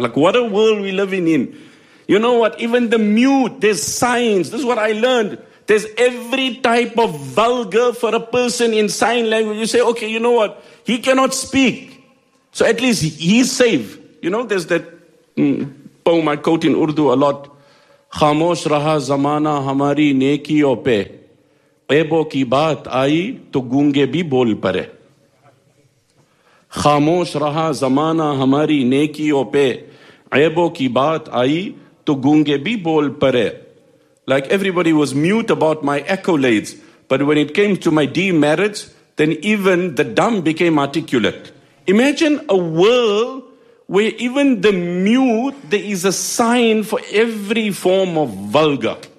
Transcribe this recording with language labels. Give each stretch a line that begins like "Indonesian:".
English: Like, what a world we're living in. You know what? Even the mute, there's signs. This is what I learned. There's every type of vulgar for a person in sign language. You say, okay, you know what? He cannot speak. So at least he's safe. You know, there's that pull my coat in Urdu a lot.
Urdu: خاموش رہا زمانہ ہماری نیکیوں پہ عیبوں کی بات آئی تو گونگے بھی بول پڑے. خاموش رہا زمانہ ہماری نیکیوں پہ عیبوں کی بات آئی تو گونگے بھی بول پڑے.
English: Like everybody was mute about my accolades, but when it came to my demerits, then even the dumb became articulate. Imagine a world where even the mute, there is a sign for every form of vulgar.